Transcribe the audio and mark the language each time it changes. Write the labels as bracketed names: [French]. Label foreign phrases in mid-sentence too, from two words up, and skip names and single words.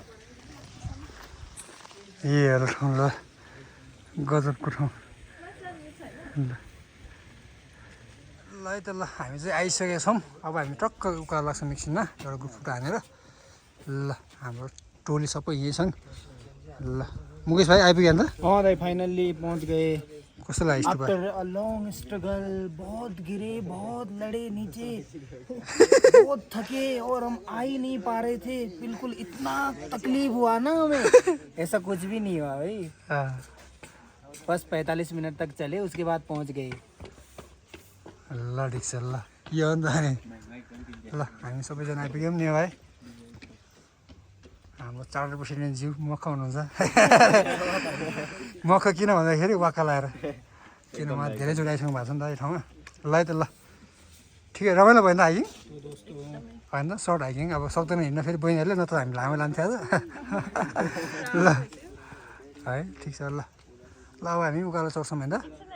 [Nepali] ए हेर ठाउँ ल गजबको ठाउँ ल ल है त ल हामी चाहिँ आइसकेका छौँ अब हामी टक्क उकालो लाग्छौँ एकछिनमा एउटा [English] group photo [Nepali] हानेर ल हाम्रो टोली सबै यहीँ छन् ल मुकेश भाइ आइपुग्यो अन्त [Hindi] और [English] I finally [Hindi] पहुंच गए [Nepali] कस्तो लाग्यो स्टुपा [English] after a long struggle [Hindi] बहुत गिरे बहुत लड़े नीचे बहुत थके और हम आ ही नहीं पा रहे थे बिल्कुल इतना तकलीफ हुआ ना हमें ऐसा कुछ भी नहीं हुआ भाई बस 45 मिनट तक चले उसके बाद पहुंच गए [Nepali] ल ठिक छ ल यो हो नि त अनि ल हामी सबैजना आइपुग्यौँ नि भाइ हाम्रो चार्टर बसिने जिउ मक्ख हुनुहुन्छ मक्ख किन भन्दाखेरि वाक्का लगाएर किन उहाँ धेरैचोटि आइसक्नु भएको छ नि त यो ठाउँमा ल है त ल ठिकै रमाइलो भयो नि त हाइकिङ होइन त [English] short hiking [Nepali] अब सक्दैन हिँड्न फेरि बहिनीहरूले नत्र हामी लामो लान्थ्यो आज ल है ठिक छ ल ल अब हामी उकालो चढ्छौँ होइन त